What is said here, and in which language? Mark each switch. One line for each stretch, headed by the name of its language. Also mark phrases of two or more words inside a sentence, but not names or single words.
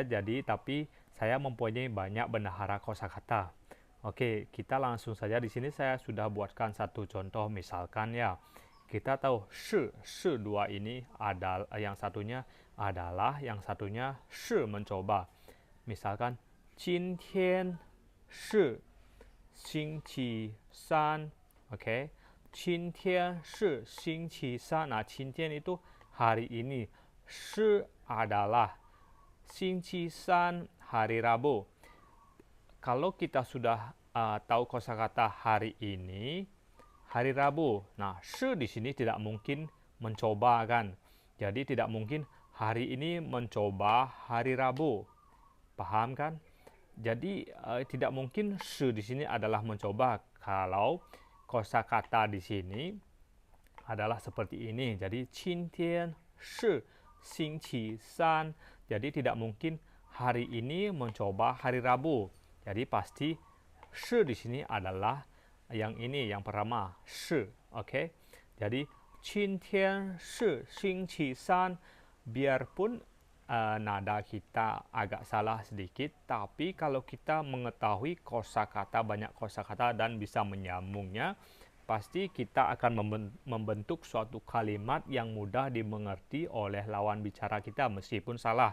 Indonesian: Jadi tapi saya mempunyai banyak bendahara kosakata. Oke, kita langsung saja. Di sini saya sudah buatkan satu contoh. Misalkan ya, kita tahu shi dua ini adalah, yang satunya adalah, yang satunya shi mencoba. Misalkan,
Chinese: 今天是星期三. Oke, 今天是星期三.
Indonesian: Nah, 今天 itu hari ini, shi adalah, 星期三 hari Rabu. Kalau kita sudah tahu kosakata hari ini, hari Rabu. Nah, shi di sini tidak mungkin mencoba kan. Jadi tidak mungkin hari ini mencoba hari Rabu. Paham kan? Jadi tidak mungkin shi di sini adalah mencoba. Kalau kosakata di sini adalah seperti ini.
Chinese: Jadi 今天是星期三.
Indonesian: Jadi tidak mungkin hari ini mencoba hari Rabu. Jadi pasti shi di sini adalah yang ini, yang pertama, shi.
Chinese: Oke. Jadi 今天是星期三.
Indonesian: Biarpun nada kita agak salah sedikit, tapi kalau kita mengetahui kosakata, banyak kosakata dan bisa menyambungnya, pasti kita akan membentuk suatu kalimat yang mudah dimengerti oleh lawan bicara kita meskipun salah.